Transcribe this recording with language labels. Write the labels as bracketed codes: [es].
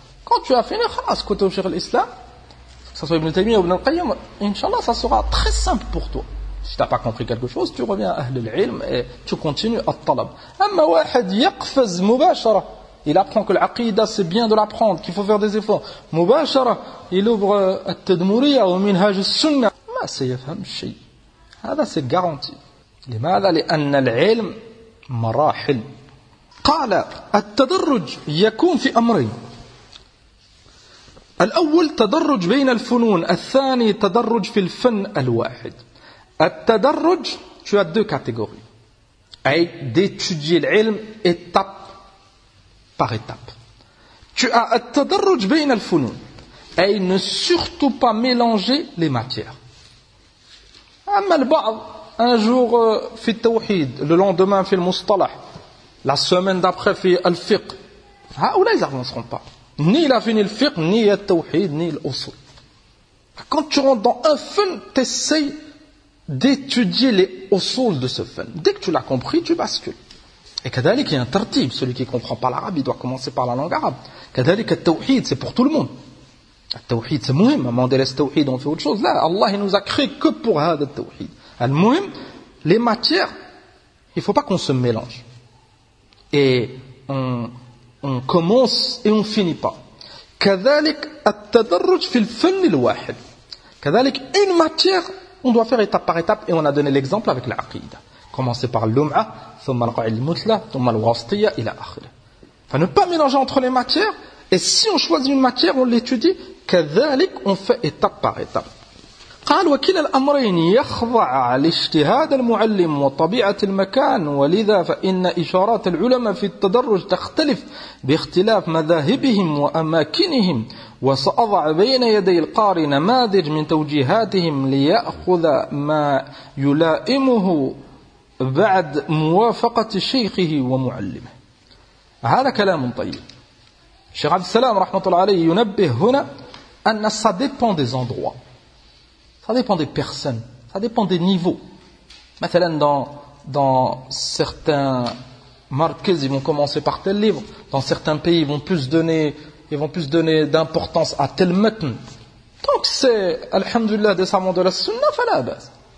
[fr] Quand tu as fini, khalas, kutub Cheikh l'Islam, que ce soit Ibn Taymiyyah ou Ibn al-Qayyim, Inch'Allah, ça sera très simple pour toi. Si tu n'as pas compris quelque chose, tu reviens à Ahl al-Ilm et tu continues à talab. [ar] Amma wahid yaqfaz mubashara. [fr] Il apprend que l'aqidah, c'est bien de l'apprendre, qu'il faut faire des efforts. Mubashara, il ouvre al-tadmuriya ou minhaj al-sunnah. [ar] سيفهم الشيء هذا سيغارانتي لماذا لأن العلم مراحل قال التدرج يكون في أمرين الأول تدرج بين الفنون الثاني تدرج في الفن الواحد التدرج [fr] tu as deux catégories [ar] أي [fr] d'étudier [ar] العلم [fr] étape par étape tu as [ar] التدرج بين الفنون أي [fr] ne surtout pas mélanger les matières. Un jour [ar] في التوحيد, [fr] le lendemain [ar] في المصطلح, [fr] la semaine d'après [ar] في الفقه. [fr] Ou là, ils n'avanceront pas. Ni il a fini le fiqh, ni le tawhid, ni l'usul. Quand tu rentres dans un fun, tu essaies d'étudier les usul de ce fun. Dès que tu l'as compris, tu bascules. Et كذلك, il y a un tartib. Celui qui ne comprend pas l'arabe, il doit commencer par la langue arabe. كذلك, le tawhid, c'est pour tout le monde. التوحيد c'est مهم avant de laisser التوحيد on fait autre chose là Allah il nous a créé que pour [ar] هذا التوحيد المهم [fr] les matières il ne faut pas qu'on se mélange et on commence et on ne finit pas [ar] كذلك التدرج في الفن الواحد كذلك [fr] une matière on doit faire étape par étape et on a donné l'exemple avec العقيدة commencer par [ar] اللمعة ثم القاعدة المثلى ثم الواسطية إلى آخره [fr] enfin ne pas mélanger entre les matières et si on choisit une matière on l'étudie كذلك on fait étape par étape. [ar] قال وكلا الأمرين يخضع لاجتهاد المعلم وطبيعة المكان، ولذا فإن إشارات العلماء في التدرج تختلف باختلاف مذاهبهم وأماكنهم. وسأضع بين يدي القارئ نماذج من توجيهاتهم ليأخذ ما يلائمه بعد موافقة شيخه ومعلمه. هذا كلام طيب. الشيخ عبد السلام رحمة الله عليه ينبه هنا أن [fr] ça dépend des endroits. Ça dépend des personnes, ça dépend des niveaux. Maintenant, dans certains marques, ils vont commencer par tel livre. Dans certains pays, ils vont plus donner d'importance à tel matn. Donc c'est, alhamdulillah, des savants de la sunna, fa la base.